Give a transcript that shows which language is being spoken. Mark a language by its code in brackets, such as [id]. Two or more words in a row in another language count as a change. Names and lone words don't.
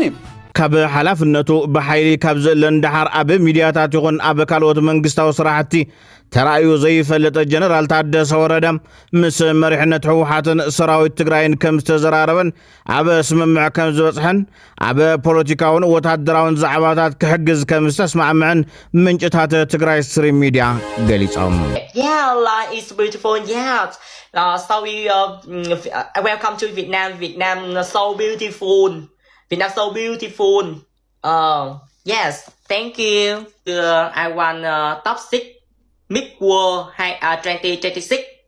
[ti] ካብ ሓላፍነቱ ብሓይሊ ካብ ዘለን ዳሓር ኣብ ሚድያታት ይኹን ኣብ ካልኦት መንግስታዊ ስራሕቲ ተራእዩ ዘይፈልጥ ጀነራል ታደሰ ወረደ ምስ መሪሕነት ህወሓትን ሰራዊት ትግራይን ከም ዝተዘራረበን ኣብ ስምምዕ ከም ዝበፅሐን ኣብ ፖለቲካውን ወታደራውን ዛዕባታት ክሕግዝ ከም ዝተስማዕምዕን ምንጭታት ትግራይ ስትሪም ሚድያ ገሊፆም [en] Yeah, life is beautiful. Yeah. So we welcome to Vietnam. Vietnam so beautiful. Vietnam so beautiful. Yes, thank you. I won top 6 Miss World 2026.